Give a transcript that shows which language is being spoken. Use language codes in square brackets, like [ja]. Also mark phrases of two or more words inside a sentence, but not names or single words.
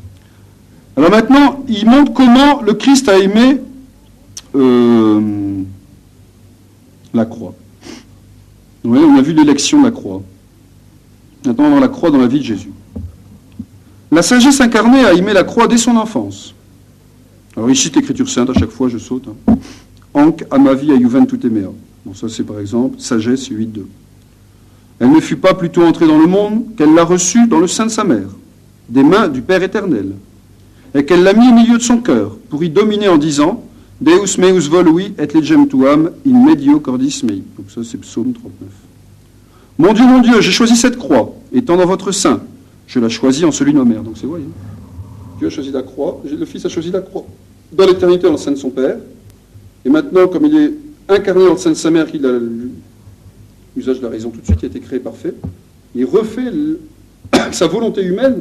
[fr] Alors maintenant, il montre comment le Christ a aimé la croix. Vous voyez, on a vu l'élection de la croix. Maintenant, on va voir la croix dans la vie de Jésus. La sagesse incarnée a aimé la croix dès son enfance. Alors il cite l'écriture sainte, à chaque fois je saute. [la] Anc amavi a juventute mea. [fr] Bon, ça c'est par exemple Sagesse 8.2. Elle ne fut pas plutôt entrée dans le monde qu'elle l'a reçue dans le sein de sa mère, des mains du Père éternel, et qu'elle l'a mis au milieu de son cœur, pour y dominer en disant [la] Deus meus volui et legem tuam in medio cordis mei. [fr] Donc ça c'est Psaume 39. Mon Dieu, j'ai choisi cette croix, étant dans votre sein. Je la choisis en celui de ma mère. Donc c'est voyez. Dieu a choisi la croix, le Fils a choisi la croix. Dans l'éternité, dans le sein de son Père. Et maintenant, comme il est incarné dans le sein de sa mère, qu'il a l'usage de la raison tout de suite, qui a été créé parfait, il refait sa volonté humaine.